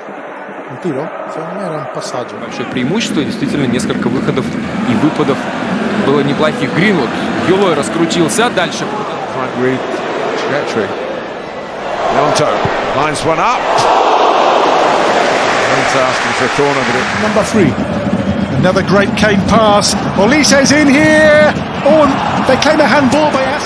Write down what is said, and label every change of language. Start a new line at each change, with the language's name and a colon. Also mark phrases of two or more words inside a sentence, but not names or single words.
Italian: Un tiro? Secondo me era un passaggio.
Russian: Большое преимущество, действительно несколько выходов и выпадов было неплохих. Гринвуд, Юлой раскрутился, дальше.
English: Yonto lines one up. He's asking for a corner, but Number 3. Another great Kane pass. Olise's in here. Oh, and they claim a handball by us.